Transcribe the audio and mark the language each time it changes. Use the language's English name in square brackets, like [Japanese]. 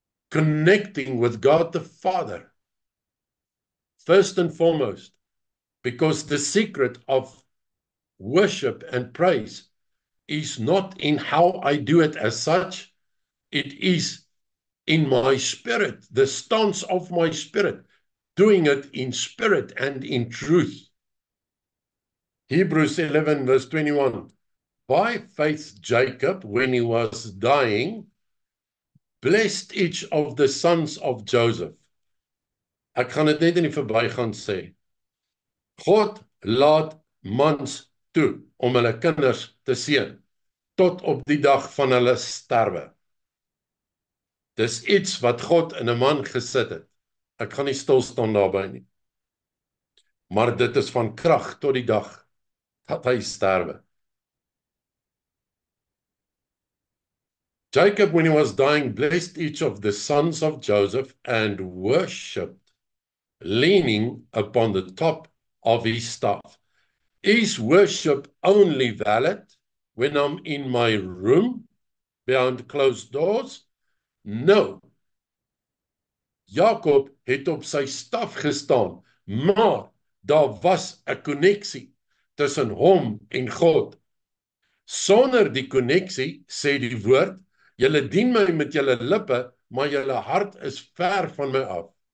[English] Connecting with God the Father. First and foremost, because the secret of worship and praise is not in how I do it as such, it is in my spirit, the stance of my spirit, doing it in spirit and in truth. Hebrews 11 verse 21. By faith Jacob, when he was dying, blessed each of the sons of Joseph. [Afrikaans] Ek gaan dit net in die verbygaan sê. God laat mans toe om hulle kinders te seën tot op die dag van hulle sterwe. Dis iets wat God in 'n man gesit het. Ek gaan nie stil staan daarby nie. Maar dit is van krag tot die dag dat hy sterwe. [English] Jacob, when he was dying, blessed each of the sons of Joseph and worshipped, leaning upon the top of his staff. Is worship only valid when I'm in my room behind closed doors? No. [Afrikaans] Jakob het op sy staf gestaan, maar daar was 'n koneksie tussen hom en God. Sonder die koneksie, sê die woord, julle dien my met julle lippe, maar julle hart is ver van my af.